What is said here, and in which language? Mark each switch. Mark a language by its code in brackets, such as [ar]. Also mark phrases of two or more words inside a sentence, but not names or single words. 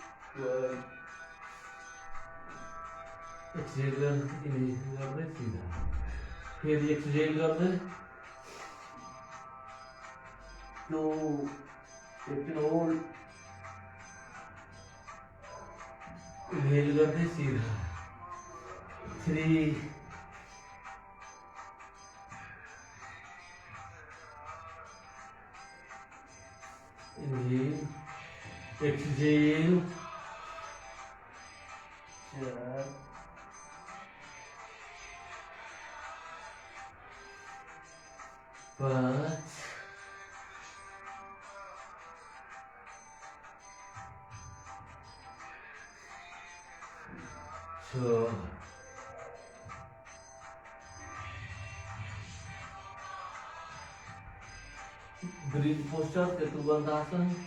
[ne] एक्सहेल गर्दै सिधा, फेरि एक्सहेल गर्दै 2, एकछिन होल्ड। [hi] इनहेल करते सीधा 3 [en] inhale exhale 4 5 6 bridge poster चतुर्बंधासन